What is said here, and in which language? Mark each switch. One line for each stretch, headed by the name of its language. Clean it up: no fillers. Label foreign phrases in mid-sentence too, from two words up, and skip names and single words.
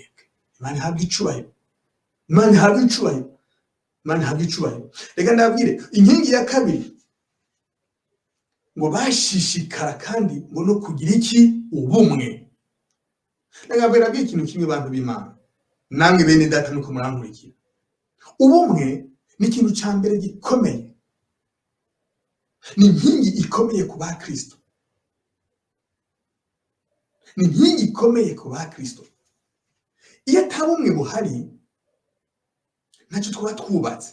Rundi: Imana ihabwa icubahiro. Imana ihabwa icubahiro. Imana ihabwa icubahiro. Reka ndabwire inkingi ya kabiri, ngo bashishikara kandi ngo no kugira iki? Ubumwe. Reka ndabwire ikintu kimwe bantu b'Imana, namwe bene data nuko murankurikira. Ubumwe ni ikintu cya mbere gikomeye, ni inkingi ikomeye ku ba Kristo, ni inkingi ikomeye ku ba Kristo. Iyo atabumwe buhari, ntacyo twaba twubatse.